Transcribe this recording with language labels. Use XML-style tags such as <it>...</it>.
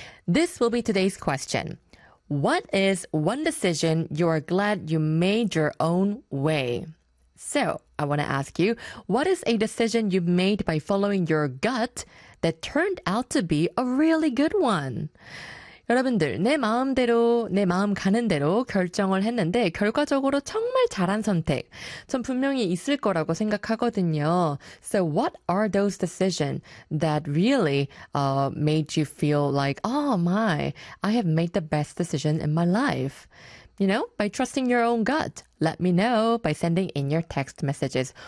<en>This will be today's question. What is one decision you are glad you made your own way? So, I want to ask you, what is a decision you made by following your gut that turned out to be a really good one?</en> <ko>여러분들, 내 마음대로, 내 마음 가는 대로 결정을 했는데 결과적으로 정말 잘한 선택, 전 분명히 있을 거라고 생각하거든요.</ko> <en>So what are those decisions that really made you feel like, oh my, I have made the best decision in my life? You know, by trusting your own gut. Let me know by sending in your text messages.</en>